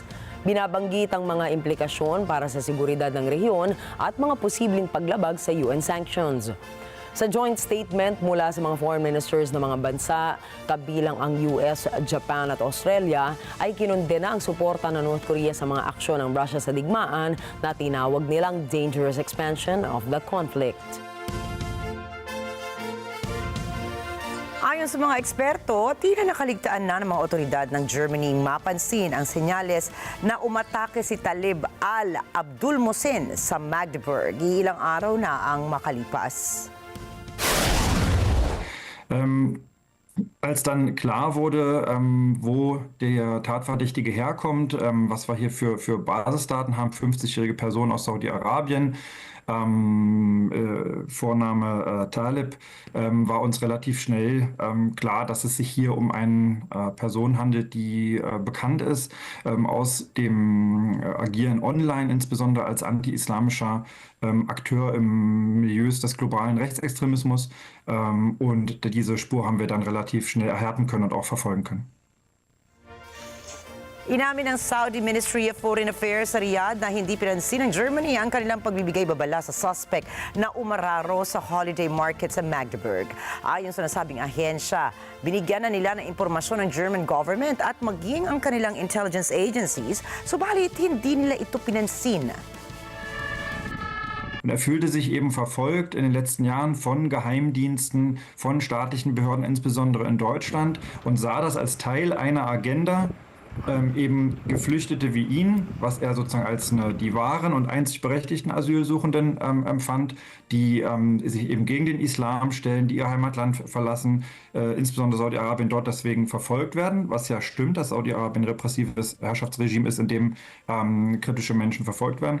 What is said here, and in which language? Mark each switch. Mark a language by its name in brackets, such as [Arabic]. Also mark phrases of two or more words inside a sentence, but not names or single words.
[Filipino] Binabanggit ang mga implikasyon para sa seguridad ng rehiyon at mga posibleng paglabag sa UN sanctions. Sa [English] joint statement [Filipino] mula sa mga [English] foreign ministers [Filipino] ng mga bansa, kabilang ang US, Japan at Australia, ay kinondena ang suporta ng North Korea sa mga aksyon ng Russia sa digmaan na tinawag nilang [English] dangerous expansion of the conflict. [Filipino] Ayon sa mga eksperto, tila nakaligtaan na ng mga otoridad ng Germany mapansin ang senyales na umatake si Talib al-Abdul Mohsen sa Magdeburg. Ilang araw na ang makalipas. [German] Als dann klar wurde, wo der Tatverdächtige herkommt, was wir hier für Basisdaten haben, 50-jährige Person aus Saudi-Arabien, Vorname Talib, war uns relativ schnell klar, dass es sich hier um eine Person handelt, die bekannt ist aus dem Agieren online, insbesondere als anti-islamischer Akteur im Milieus des globalen Rechtsextremismus. Und diese Spur haben wir dann relativ schnell erhärten können und auch verfolgen können. [Filipino] Inamin ng Saudi Ministry of Foreign Affairs sa Riyadh na hindi pinansin ng Germany ang kanilang pagbibigay babala sa suspect na umararo sa [English] holiday market [Filipino] sa Magdeburg. Ayon sa nasabing ahensya, binigyan na nila ng impormasyon ng [English] German government [Filipino] at maging ang kanilang intelligence agencies, subalit hindi nila ito pinansin. [German] Und er fühlte sich eben verfolgt in den letzten Jahren von Geheimdiensten, von staatlichen Behörden, insbesondere in Deutschland, und sah das als Teil einer Agenda, eben Geflüchtete wie ihn, was er sozusagen als die wahren und einzig berechtigten Asylsuchenden empfand, die sich eben gegen den Islam stellen, die ihr Heimatland verlassen, insbesondere Saudi-Arabien, dort deswegen verfolgt werden, was ja stimmt, dass Saudi-Arabien ein repressives Herrschaftsregime ist, in dem kritische Menschen verfolgt werden.